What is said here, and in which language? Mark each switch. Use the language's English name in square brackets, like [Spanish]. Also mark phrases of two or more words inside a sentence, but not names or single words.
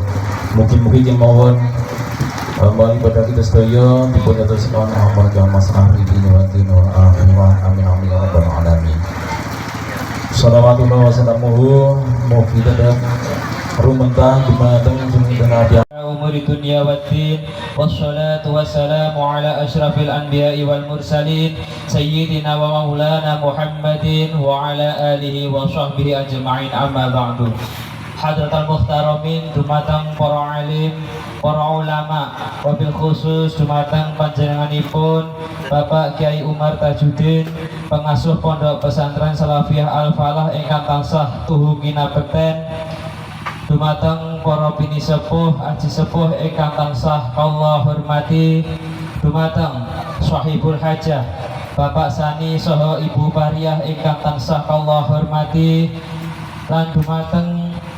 [Javanese] Mugi-mugi kemawon amal ibadah kita sedaya dipun dadosaken amal maslahah dina wa dina akhirat [Arabic] آمين آمين يا رب العالمين. صلوات الله وسلامه [Javanese] mugi tetep rumentah dumateng junjungan Nabi [Arabic] أمور الدنيا والدين والصلاة والسلام على أشرف الأنبياء والمرسلين سيدنا ومولانا محمد وعلى آله وصحبه أجمعين أما بعد. حضرات المحترمين [Javanese] dumateng para alim, para ulama, [Arabic] وبالخصوص [Javanese] dumateng panjenenganipun Bapak Kiai Umar Tajuddin, pengasuh Pondok Pesantren Salafiyah Al-Falah ingkang tansah tuhu kinabekten, dumateng para bini sepuh, aji sepuh ingkang tansah kula hormati, dumateng [Arabic] صاحب الحاجة [Javanese] Bapak Sani saha Ibu Pariah ingkang tansah kula hormati, lan dumateng